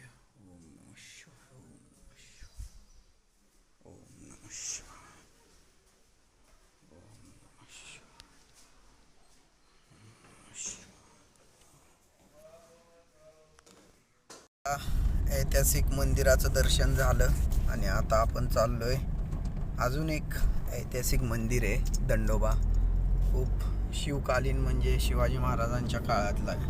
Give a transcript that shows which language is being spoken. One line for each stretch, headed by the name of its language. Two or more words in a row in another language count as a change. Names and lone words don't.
Sanskrit: ओम नमः शिवाय. ओम नमः शिवाय. ओम नमः शिवाय.
Marathi: ऐतिहासिक मंदिराचं दर्शन झालं आणि आता आपण चाललोय. अजून एक ऐतिहासिक मंदिर आहे दंडोबा. खूप शिवकालीन, म्हणजे शिवाजी महाराजांच्या काळातला आहे.